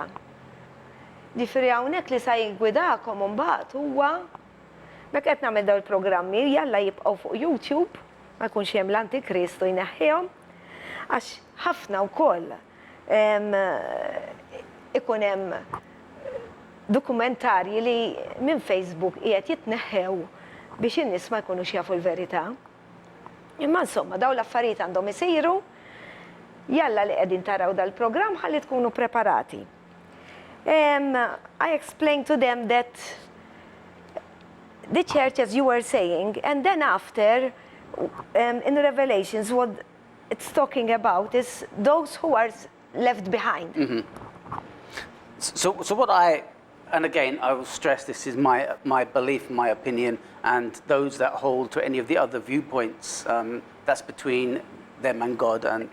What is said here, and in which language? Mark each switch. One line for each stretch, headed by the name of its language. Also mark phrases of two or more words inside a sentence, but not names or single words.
Maltese: Ġifieri hawnhekk li sa jgwidakom imbagħad huwa mek qed nagħmel dawn il-programmi jalla jibqgħu fuq YouTube, ma jkunx hemm l-Antikristu jneħħihom, għax ħafna wkoll ikun hemm dokumentarji li minn Facebook qiegħed jitneħħew biex in-nies ma jkunux jafu l-verità. Imma insomma, daw l-affarijiet għandhom isiru, jalla li qegħdin taraw dal-programm ħalli tkunu preparati.
English: I explained to them that the church, as you were saying, and then after, in Revelations, what it's talking about is those who are left behind. So what and again, I will stress this is my belief, my opinion, and those that hold to any of the other viewpoints, that's between them and God, and